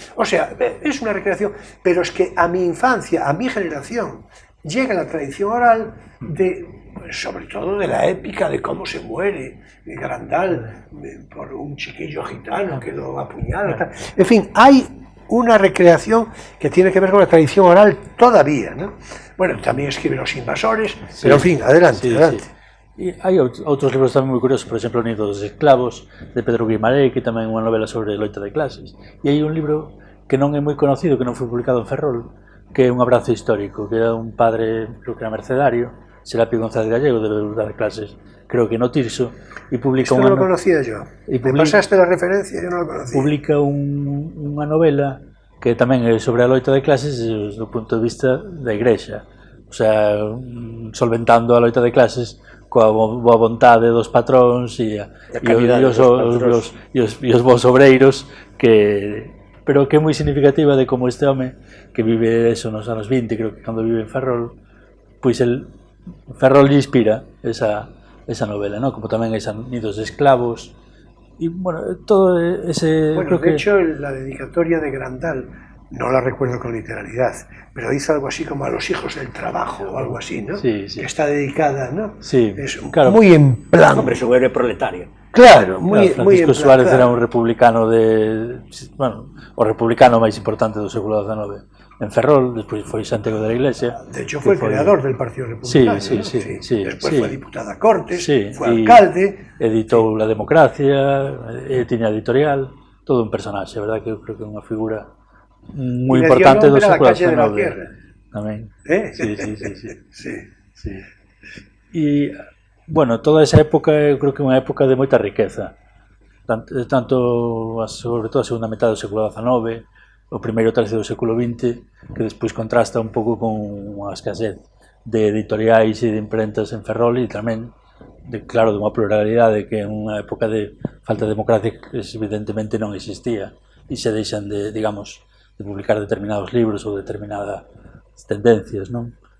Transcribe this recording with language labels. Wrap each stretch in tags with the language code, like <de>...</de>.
<es>O sea, es una recreación, pero es que a mi infancia, a mi generación, llega la tradición oral sobre todo de la épica de cómo se muere Grandal por un chiquillo gitano que lo apuñala. En fin, hay una recreación que tiene que ver con la tradición oral todavía, ¿no? Bueno, también escribe Los invasores, pero en fin, adelante.</es> <gl>E hai outros libros tamén moi curiosos, por exemplo, O nido dos esclavos, de Pedro Guimarães, que tamén é unha novela sobre loita de clases. E hai un libro que non é moi conocido, que non foi publicado en Ferrol, que é Un abrazo histórico, que era un padre, creo que era mercedario, Serapio González Gallego, de dar clases, creo que no Tirso, e publica</gl> <es>Esto no lo conocía yo. Me pasaste la referencia, yo no lo conocía.</es> <gl>Publica unha novela que tamén é sobre a loita de clases do punto de vista da Igrexa, o sea, solventando a loita de clases coa boa vontade dos patróns e os bons obreiros, pero que é moi significativa de como este home que vive eso nos anos 20, creo que cando vive en Ferrol, pois Ferrol lle inspira esa novela, ¿no? Como tamén esa Nidos de esclavos</gl> <es>y bueno, todo ese... Bueno, de hecho, la dedicatoria de Grandal no la recuerdo con literalidad, pero dice algo así como a los hijos del trabajo o algo así, ¿no? Sí. Que está dedicada, ¿no? Sí, es claro. Muy en plan. Hombre, es un héroe proletario. Claro, muy en plan.</es> <gl>Francisco Suárez era un republicano bueno, o republicano máis importante do século XIX en Ferrol, despois foi Santiago de la Iglesia.</gl> <es>De hecho, fue el creador del Partido Republicano. Sí. Después fue diputado a Cortes, fue alcalde.</es> <gl>Editou La Democracia, tiña editorial, todo un personaxe,</gl> <es>verdad</es> <gl>que eu creo que é unha figura moi importante do século XIX tamén. Sí. E, bueno, toda esa época eu creo que é unha época de moita riqueza, tanto sobre todo a segunda metade do século XIX, o primeiro tercio do século XX, que despois contrasta un pouco con a escasez de editoriais e de imprentas en Ferrol e tamén, claro, de unha pluralidade que é unha época de falta de democracia que evidentemente non existía e se deixan de, digamos, de publicar determinados libros ou determinadas tendencias, non?</gl>